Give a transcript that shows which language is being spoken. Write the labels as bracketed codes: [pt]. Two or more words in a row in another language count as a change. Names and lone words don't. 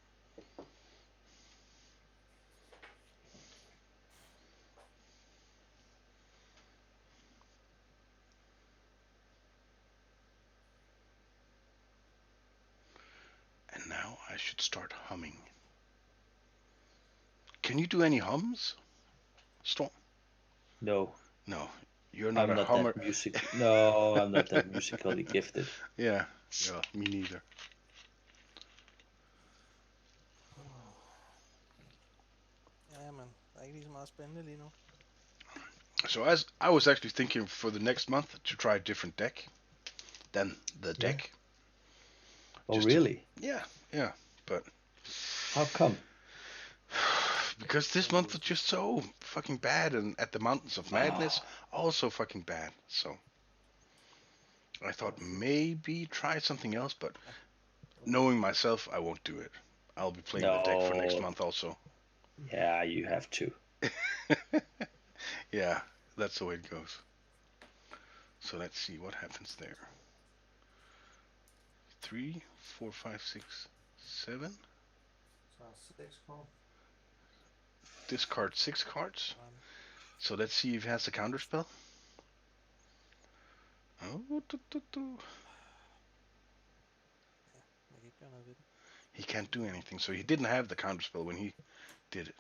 [en] And now I should start humming. Can you do any hums, Storm? No. No, you're not I'm a not hummer. that No, I'm not that musically gifted. Yeah, me neither. [da] Ja, men der er ikke lige så meget spændende lige nu. [en] So as I was actually thinking for the next month to try a different deck than the deck. Oh, really? Yeah, but how come? Because this month was just so fucking bad, and at the Mountains of Madness also fucking bad. So I thought maybe try something else, but knowing myself, I won't do it. I'll be playing the deck for next month also. Yeah, you have to. Yeah, that's the way it goes. So let's see what happens there. 3, 4, 5, 6, 7. [da] Så 6 kort. [en] Discard 6 cards. So let's see if he has a counterspell. Oh, he can't do anything, so he didn't have the counterspell when he did it.